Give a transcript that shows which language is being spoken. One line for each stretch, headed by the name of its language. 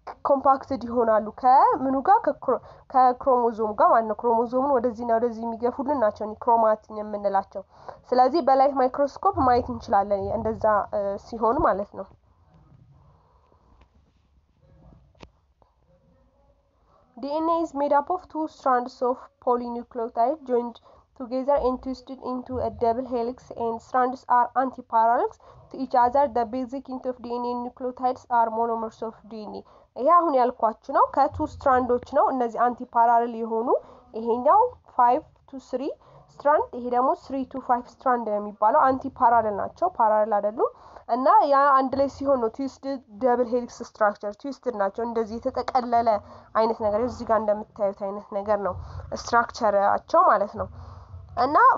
Amharic: ኮምፓክትድ ይሆናሉ ከምኑ ጋር ከክሮሞዞም ጋር ማለት ነው። ክሮሞዞሙን ወደዚህና ወደዚህ የሚገፉልን ናቸው ክሮማቲን የምንላቸው። ስለዚህ በላይት ማይክሮስኮፕ ማየት እንችላለን እንደዛ ሲሆን ማለት ነው። DNA is made up of two strands of polynucleotide joined
English: together and twisted into a double helix and strands are antiparallels to each other. The basic unit of DNA nucleotides are monomers of DNA.
Amharic: ይሄ አሁን ያልኳችሁ ነው ከቱ ስትራንዶች ነው እነዚህ አንቲፓራለል የሆኑ ይሄኛው 5 to 3 ስትራንድ ይሄ ደግሞ 3 to 5 ስትራንድ ነው የሚባለው አንቲፓራለል ናቸው ፓራለል አይደሉም እና ያ አንድ ላይ ሲሆን ነው ትዊስትድ ደብል ሄሊክስ ስትራክቸር ትዊስትድ ናቸው እንደዚህ የተጠቀለለ አይነት ነገር እዚህ ጋር እንደምታዩት አይነት ነገር ነው ስትራክቸራቸው ማለት ነው እና